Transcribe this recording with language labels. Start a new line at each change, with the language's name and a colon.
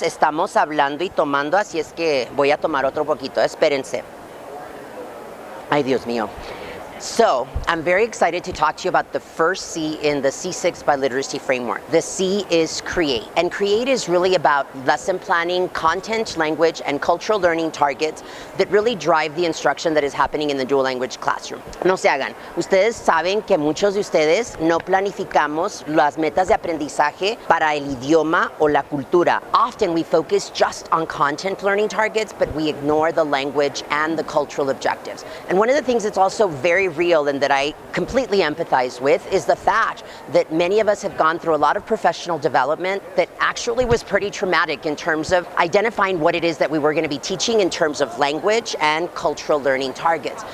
Spanish: Estamos hablando y tomando, así es que voy a tomar otro poquito. Espérense. Ay, Dios mío.
English: So, I'm very excited to talk to you about the first C in the C6 Biliteracy Framework. The C is create. And create is really about lesson planning, content, language, and cultural learning targets that really drive the instruction that is happening in the dual language classroom.
Spanish: No se hagan. Ustedes saben que muchos de ustedes no planificamos las metas de aprendizaje para el idioma o la cultura.
English: Often we focus just on content learning targets, but we ignore the language and the cultural objectives. And one of the things that's also very real and that I completely empathize with is the fact that many of us have gone through a lot of professional development that actually was pretty traumatic in terms of identifying what it is that we were going to be teaching in terms of language and cultural learning targets.